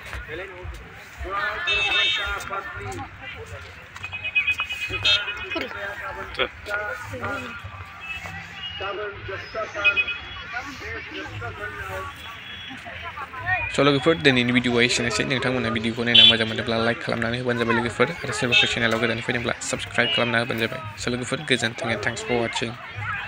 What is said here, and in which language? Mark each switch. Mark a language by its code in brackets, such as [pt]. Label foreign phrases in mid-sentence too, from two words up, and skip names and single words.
[brx] So लोगोफोर दिनैनि भिडिअआ एसेनोसै नोंथांमोना भिडिअखौ नायना मोजां मोनोब्ला लाइक खालामनानै होबानो जाबाय लोगोफोर आरो सोरबाफोर चेनेलाव गोदानै फैदोंब्ला साबस्क्राइब खालामना होबानो जाबाय। [en] So [brx] लोगोफोर गोजोन्थों [en] and thanks for watching.